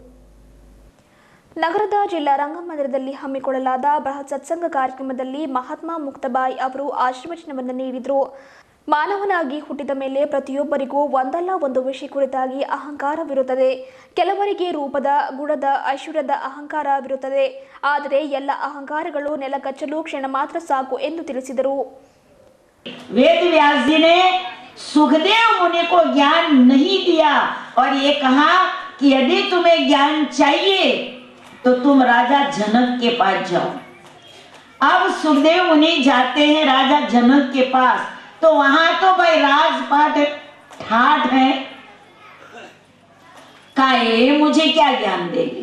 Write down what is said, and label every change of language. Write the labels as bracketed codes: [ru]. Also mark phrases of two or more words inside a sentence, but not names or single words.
[kn] ನಗರದ ಜಿಲ್ಲಾ ರಂಗಮಂದಿರದಲ್ಲಿ ಹಮ್ಮಿಕೊಳ್ಳಲಾದ ಬೃಹತ್ ಸತ್ಸಂಗ ಕಾರ್ಯಕ್ರಮದಲ್ಲಿ ಮಹಾತ್ಮ ಮುಕ್ತಬಾಯಿ ಅವರು ಆಶೀರ್ವಚನವನ್ನು ನೀಡಿದರು. ಮಾನವನಾಗಿ ಹುಟ್ಟಿದ ಮೇಲೆ ಪ್ರತಿಯೊಬ್ಬರಿಗೂ ಒಂದಲ್ಲ ಒಂದು ವಿಷಯ ಕುರಿತಾಗಿ ಅಹಂಕಾರವಿರುತ್ತದೆ. ಕೆಲವರಿಗೆ ರೂಪದ, ಗುಣದ, ಐಶ್ವರ್ಯದ ಅಹಂಕಾರವಿರುತ್ತದೆ. ಆದರೆ ಎಲ್ಲ ಅಹಂಕಾರಗಳು ನೆಲಕಚ್ಚಲು ಕ್ಷಣ ಮಾತ್ರ ಸಾಕು ಎಂದು ತಿಳಿಸಿದರು. [hi] वेद व्यास जी ने सुखदेव मुनि को ज्ञान नहीं दिया और ये कहा कि यदि तुम्हें ज्ञान चाहिए तो तुम राजा जनक के पास जाओ। अब सुखदेव मुनि जाते हैं राजा जनक के पास, तो वहां तो भाई राजपाट ठाठ है, काहे मुझे क्या ज्ञान देगी?